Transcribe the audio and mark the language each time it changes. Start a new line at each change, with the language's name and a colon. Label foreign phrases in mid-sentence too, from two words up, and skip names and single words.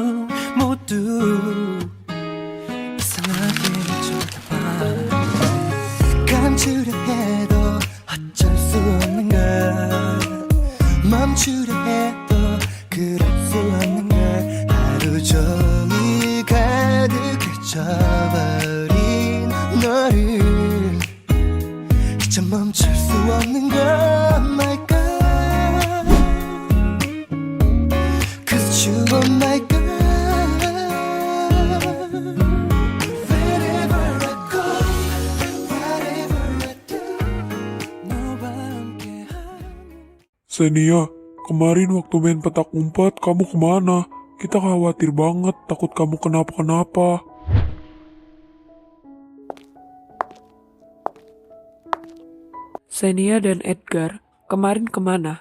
Korean: 모두 이상하게 쳐다봐 감추려 해도 어쩔 수 없는 걸 멈추려 해도 그럴 수 없는 걸 하루 종일 가득해져버린 너를 이제 멈출 수 없는 걸
English: my God Cause you are my God Wherever I go Whatever I do
Korean: 너와 함께하는
Indonesian: Senia, kemarin waktu main petak umpet kamu kemana? Kita khawatir banget, takut kamu kenapa-kenapa. Senia dan Edgar, kemarin kemana?